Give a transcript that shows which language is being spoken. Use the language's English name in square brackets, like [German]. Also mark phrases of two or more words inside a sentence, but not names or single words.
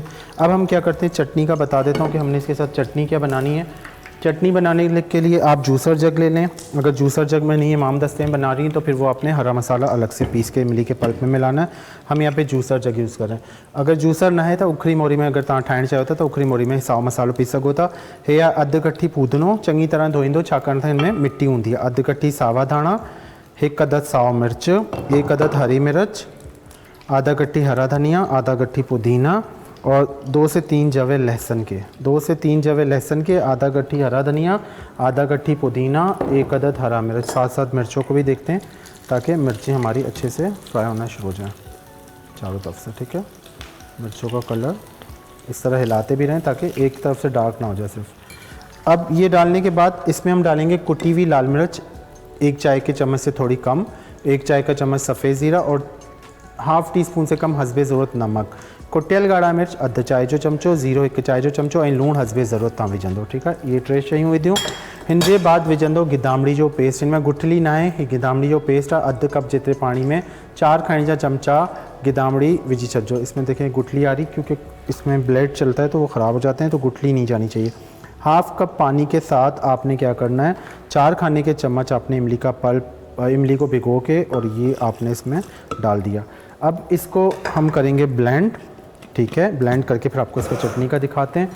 [Hindi] अब हम क्या करते हैं, चटनी का बता देता हूँ कि हमने इसके साथ चटनी क्या बनानी है। चटनी बनाने के लिए आप [English] juicer jug [Hindi] ले लें। अगर [English] juicer jug [Hindi] में नहीं है, इमाम दस्ते में बना रही हैं, तो फिर वो आपने हरा मसाला अलग से पीस के इमली के पल्प में मिलाना है। हम यहाँ पे [English] juicer jug use [Hindi] करें। [Sindhi] अगर जूसर न है तो उखरी मोरी में अगर तव्हां ठाहिणु चाहियो था तो उखरी मोरी में साओ मसालो पीस सघो था। हे या अधु कट्ठी पूदनो चङी तरह धोईंदो, छाकाणि त हिनमें मिट्टी हूंदी आहे। अधु कट्ठी सावा धाणा, 1 अदद साओ मिर्च, 1 अदद हरी मिर्च, आधा कट्ठी हरा धनिया, आधा कट्ठी पुदीना और 2 से 3 जवे लहसुन के, 2 से 3 जवे लहसुन के, आधा कट्ठी हरा धनिया, आधा कट्ठी पुदीना, 1 अदद हरा मिर्च। [Hindi] साथ साथ मिर्चों को भी देखते हैं ताकि मिर्चें हमारी अच्छे से फ्राई होना शुरू हो जाएं चारों तरफ से। ठीक है, मिर्चों का कलर इस तरह हिलाते भी रहें ताकि एक तरफ से डार्क ना हो जाए सिर्फ। अब ये डालने के बाद इसमें हम डालेंगे कुटी हुई लाल मिर्च, 1 चाय के चम्मच से थोड़ी कम, 1 चाय का चम्मच सफ़ेद ज़ीरा और ½ टीस्पून से कम हस्बे ज़रूरत नमक। [Sindhi] कुटियल ॻाढ़ा मिर्च अधु चाय जो चमचो, ज़ीरो 1 चाय जो चमचो ऐं लूणु हस्बे ज़रूरत तव्हां विझंदो। ठीकु आहे, इहे 3 शयूं विधियूं। हिन जे बाद विझंदो गिदामड़ी जो पेस्ट। हिन में गुठली न आहे, हीअ गिदामड़ी जो पेस्ट आहे। अधु कप जेतिरे पानी में 4 खाने जा चमचा गिदामड़ी विझी छॾिजो। [Hindi] इसमें देखें गुठली आ रही, क्योंकि इसमें ब्लेड चलता है तो वो ख़राब हो जाते हैं, तो गुठली नहीं जानी चाहिए। ½ कप पानी के साथ आपने क्या करना है, 4 खाने के चम्मच आपने इमली का पल्प, इमली को भिगो के और ये आपने इसमें डाल दिया। अब इसको हम करेंगे ब्लेंड। ठीक है, ब्लेंड करके फिर आपको इसका चटनी का दिखाते हैं।